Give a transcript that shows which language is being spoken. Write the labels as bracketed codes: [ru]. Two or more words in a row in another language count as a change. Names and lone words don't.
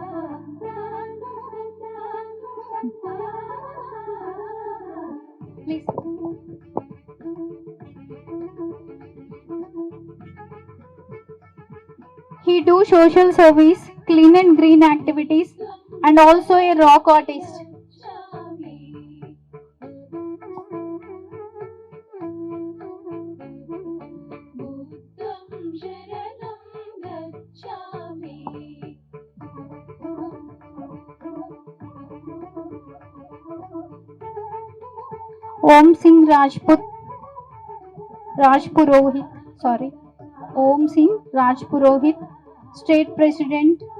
[en] Please. He do social service, clean and green activities, and also a rock artist. [pi] बुद्धं शरणं गच्छामि [en] Om Singh Rajpurohit, Om Singh Rajpurohit, State President.